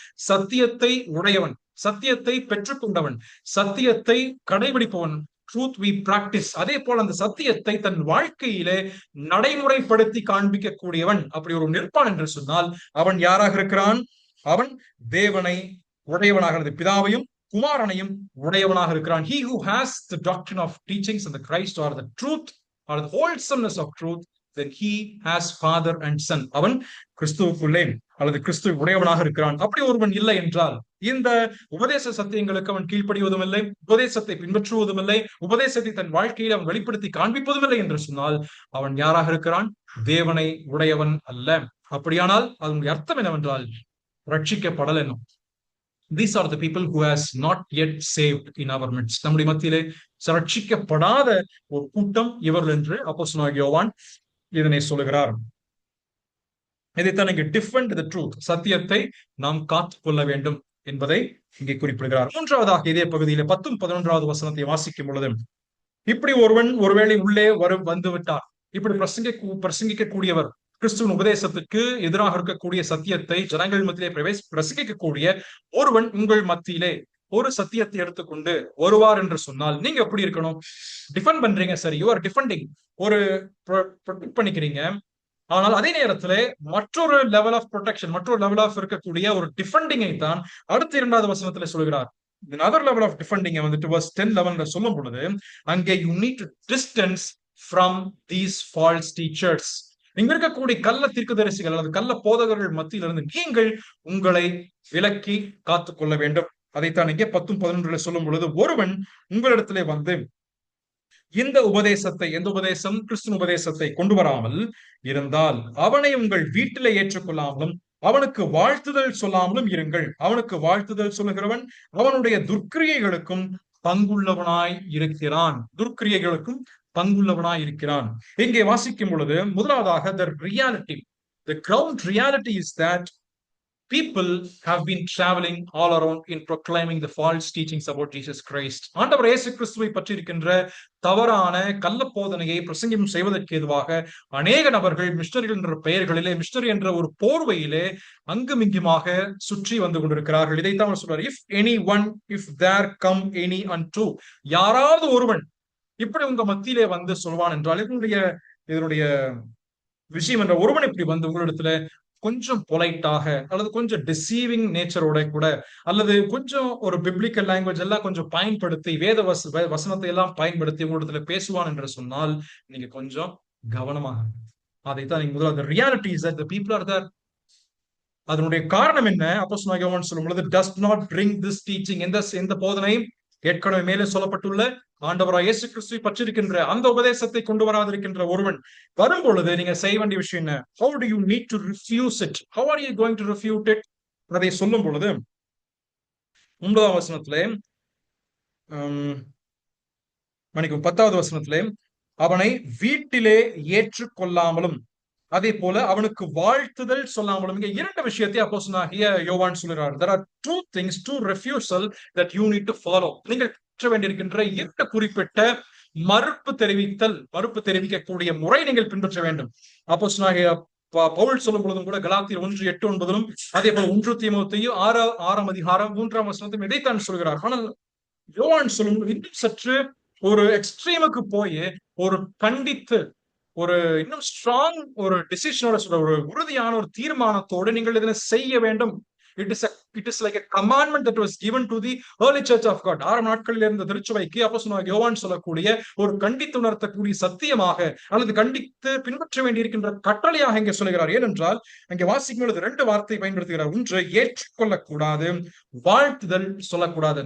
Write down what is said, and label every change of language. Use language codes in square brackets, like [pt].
[ta] சத்தியத்தை உடையவன், சத்தியத்தை பெற்றுக்கொண்டவன், சத்தியத்தை கடைபிடிப்பவன், ட்ரூத் [en] we practice. [ta] அதே போல அந்த சத்தியத்தை தன் வாழ்க்கையிலே நடைமுறைப்படுத்தி காண்பிக்க கூடியவன் அப்படி ஒரு நிற்பான் என்று சொன்னால் அவன் யாராக இருக்கிறான்? அவன் தேவனை உடையவனாக, பிதாவையும் குமாரனையும் உடையவனாக இருக்கிறான். [en] He who has the doctrine of teachings and the Christ or the truth or the wholesomeness of truth, then he has father and son. [ta] அவன் கிறிஸ்துவுக்குள்ளே அல்லது கிறிஸ்துவ உடையவனாக இருக்கிறான். அப்படி ஒருவன் இல்லை என்றால் இந்த உபதேச சத்தியங்களுக்கு அவன் கீழ்ப்படிவதும் இல்லை, உபதேசத்தை பின்பற்றுவதும் இல்லை, உபதேசத்தை தன் வாழ்க்கையில் அவன் வெளிப்படுத்தி காண்பிப்பதும் இல்லை என்று சொன்னால் அவன் யாராக இருக்கிறான்? தேவனை உடையவன் அல்ல. அப்படியானால் அதனுடைய அர்த்தம் என்னவென்றால் ரட்சிக்கப்படல் என்னும். [en] These are the people who has not yet saved in our midst. [ta] நம்முடைய மத்தியிலே ரட்சிக்கப்படாத ஒரு கூட்டம் இவர்கள் என்று அப்போஸ்தலனாகிய யோவான் இதனை சொல்லுகிறார். இதைத்தான் இங்கே [en] defend the truth, [ta] சத்தியத்தை நாம் காத்துக் கொள்ள வேண்டும் என்பதை இங்கே குறிப்பிடுகிறார். 3வதாக இதே பகுதியிலே 10 11வது வசனத்தை வாசிக்கும் பொழுது, இப்படி ஒருவன் ஒருவேளை உள்ளே வந்து விட்டார், இப்படி பிரசங்கிக்கக்கூடியவர், கிறிஸ்துவின் உபதேசத்துக்கு எதிராக இருக்கக்கூடிய சத்தியத்தை ஜனங்கள் மத்தியிலே பிரசங்கிக்கக்கூடிய ஒருவன் உங்கள் மத்தியிலே ஒரு சத்தியத்தை எடுத்துக்கொண்டு வருவார் என்று சொன்னால் நீங்க எப்படி இருக்கணும்? டிஃபெண்ட் பண்றீங்க, சரி, [en] you are defending, [ta] ஒரு ப்ரொடெக்ட் பண்ணிக்கிறீங்க. ஆனால் அதே நேரத்துல மற்றொரு லெவல் ஆஃப் ப்ரொடெக்ஷன், மற்றொரு லெவல் ஆஃப் இருக்கக்கூடிய ஒரு டிஃபெண்டிங்கை தான் அடுத்த 2வது வசனத்துல சொல்கிறார். [en] another level of defending [ta] வந்துட்டு [en] verse 10 11 [ta] சொல்லும் பொழுது அங்கே [en] you need to distance from these false teachers. [ta] இங்க இருக்கக்கூடிய கள்ள தீர்க்கதரிசிகள் அல்லது கள்ள போதகர்கள் மத்தியிலிருந்து நீங்கள் உங்களை விலக்கி காத்துக் கொள்ள வேண்டும். அதைத்தான் இங்கே 10 11 சொல்லும் பொழுது, ஒருவன் உங்களிடத்திலே வந்து இந்த உபதேசத்தை, எந்த உபதேசம்? கிறிஸ்துவின் உபதேசத்தை கொண்டு வராமல் இருந்தால் அவனை உங்கள் வீட்டிலே ஏற்றுக்கொள்ளாமலும் அவனுக்கு வாழ்த்துதல் சொல்லாமலும் இருங்கள். அவனுக்கு வாழ்த்துதல் சொல்லுகிறவன் அவனுடைய துர்க்கிரியைகளுக்கும் பங்குள்ளவனாய் இருக்கிறான். துர்க்கிரியைகளுக்கும் பங்குள்ளவனாய் இருக்கிறான். இங்கே வாசிக்கும் பொழுது முதலாவதாக [en] the reality, the ground reality is that people have been traveling all around in proclaiming the false teachings about Jesus Christ. [ta] ஆண்டவர் இயேசு கிறிஸ்துவை பற்றி இருக்கின்ற தவறான கள்ள போதனையை பிரசங்கம் செய்வதற்கு ஏதுவாக அநேக நபர்கள் மிஷனரிகள் என்ற பெயர்களிலே, மிஷனரி என்ற ஒரு போர்வையிலே அங்குமிங்குமாக சுற்றி வந்து கொண்டிருக்கிறார்கள். இதைத்தான் அவர் சொல்றார், [en] if any one if there come any and, [ta] யாராவது ஒருவன் இப்படி உங்க மத்தியிலே வந்து சொல்வான் என்றால், இதனுடைய விஷயம் என்ற ஒருவன் இப்படி வந்து உங்களிடத்துல கொஞ்சம் பொலைட்டாக அல்லது கொஞ்சம் டிசீவிங் நேச்சரோட கூட, அல்லது கொஞ்சம் ஒரு பிப்ளிக்கல் லாங்குவேஜ் எல்லாம் கொஞ்சம் பயன்படுத்தி வேத வசனத்தை எல்லாம் பயன்படுத்தி உங்களிடத்துல பேசுவான் என்று சொன்னால் நீங்க கொஞ்சம் கவனமாக. அதைத்தான் நீங்க முதல்ல [en] Reality is that the people are there. [ta] அதனுடைய காரணம் என்ன? அப்போஸ்தலனாகிய யோவான் சொல்லும் பொழுது, [en] does not bring this teaching, [ta] எந்த போதனையும் ஏற்கனவே மேலே சொல்லப்பட்டுள்ள ஆண்டவராய் இயேசு கிறிஸ்துவை பற்றிருக்கின்ற அந்த உபதேசத்தை கொண்டு வராதிருக்கின்ற ஒருவன் வரும் பொழுது நீங்க செய்ய வேண்டிய விஷயம் என்ன? [en] How do you need to refuse it? How are you going to refute it? [ta] அதை சொல்லும் பொழுது 9ஆம் வசனத்திலே, மன்னிக்கும் 10வது வசனத்திலே, அவனை வீட்டிலே ஏற்றுக்கொள்ளாமலும் அதே போல அவனுக்கு வாழ்த்துதல் சொல்லாமலும். இங்க இரண்டு விஷயத்தை அப்போஸ்தலனாகிய யோவான் சொல்கிறார். [en] There are two things, two refusal that you need to follow. [ta] நீங்கள் பெற்ற வேண்டியிருக்கின்ற இரண்டு குறிப்பிட்ட மறுப்பு தெரிவிக்கக்கூடிய முறை நீங்கள் பின்பற்ற வேண்டும். அப்போஸ்தலனாகிய பவுல் சொல்லும் பொழுதும் கூட கலாத்தியர் 1:8-9 அதே போல 1 தீமோத்தேயு 6ஆம் அதிகாரம் 3ஆம் வசனத்தையும் இதைத்தான் சொல்கிறார். ஆனால் யோவான் சொல்லும் இன்னும் சற்று ஒரு எக்ஸ்ட்ரீமுக்கு போய் ஒரு கண்டித்து ஒரு இன்னும் ஸ்ட்ராங் ஒரு டிசிஷனோட சொல்ற ஒரு உறுதியான ஒரு தீர்மானத்தோடு நீங்கள் இதனை செய்ய வேண்டும். [en] It is like a commandment that was given to the early church of God. [ta] ஆரம்ப நாட்களில் இருந்த திருச்சபைக்கு அப்போஸ்தலனாகிய யோவான் சொல்லக்கூடிய ஒரு கண்டித்து உணர்த்தக்கூடிய சத்தியமாக அல்லது கண்டித்து பின்பற்ற வேண்டியிருக்கின்ற கட்டளையாக இங்கே சொல்லுகிறார். ஏனென்றால் அங்கே வாசிக்கும் பொழுது 2 வார்த்தை பயன்படுத்துகிறார். ஒன்று ஏற்றுக்கொள்ளக்கூடாது, வாழ்த்துதல் சொல்லக்கூடாது.